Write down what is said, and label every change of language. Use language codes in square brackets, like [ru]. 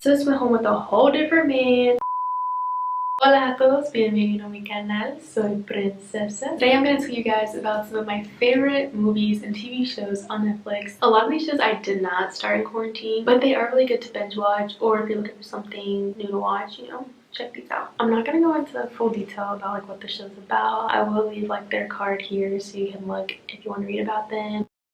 [en] Sis went home with a whole different man. [es] Hola a todos, bienvenido a mi canal, soy Princesa. [en] Today I'm going to tell you guys about some of my favorite movies and TV shows on Netflix. A lot of these shows I did not start in quarantine, but they are really good to binge watch, or if you're looking for something new to watch, check these out. I'm not going to go into full detail about like what the show's about. I will leave like their card here so you can look if you want to read about them.